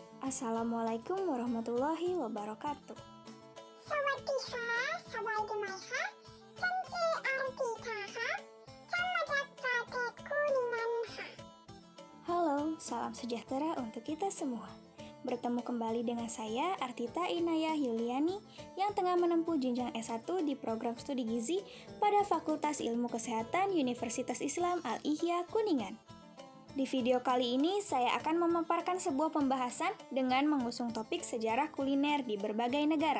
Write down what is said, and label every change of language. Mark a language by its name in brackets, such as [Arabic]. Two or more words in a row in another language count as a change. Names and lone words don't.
[Arabic] السلام عليكم ورحمة الله وبركاته. [Thai] สวัสดีค่ะสบายดีไหมคะฉันชื่ออาริติธาค่ะฉันมาจากประเทศKuninganค่ะ [Indonesian] Halo, salam sejahtera untuk kita semua. Bertemu kembali dengan saya, Artita Inayah Yuliani, yang tengah menempuh jenjang S1 di program studi gizi pada Fakultas Ilmu Kesehatan Universitas Islam Al-Ihya Kuningan. Di video kali ini, saya akan memaparkan sebuah pembahasan dengan mengusung topik sejarah kuliner di berbagai negara.